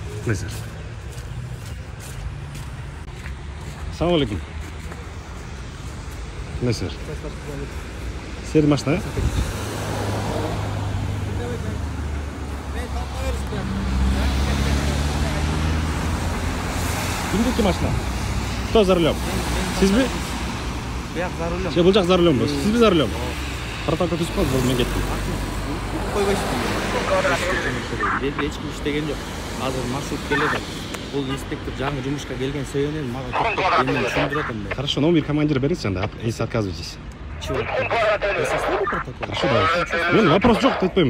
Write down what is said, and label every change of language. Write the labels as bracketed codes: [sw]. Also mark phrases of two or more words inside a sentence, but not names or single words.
[kk] Нәзір. Ассалаумалейкум. Нәзір. Сері машина, е? Кімдекі машина? [ru] Кто за рулем? [kk] Сіз бе? [ru] Бияқ за рулем. [kk] Бұл жақ [ru] за рулем [kk] ба? Сіз бе [ru] за рулем? [kk] Протокол түсіп қалды, бұл мен кеттім. Қойбайсың. Ешкім іштеген жоқ. Азыр маршрут келеді. Бұл инспектор жаңы жұмысқа келген себебінен маған тоқтап менен түсіндіреді. [ru] Хорошо, номер командира [kk] беріңіз сенде, [ru] если отказываетесь. Чего? Вы составили протокол? Хорошо, давай. [kk] Мен вопрос жоқ, айтпаймын.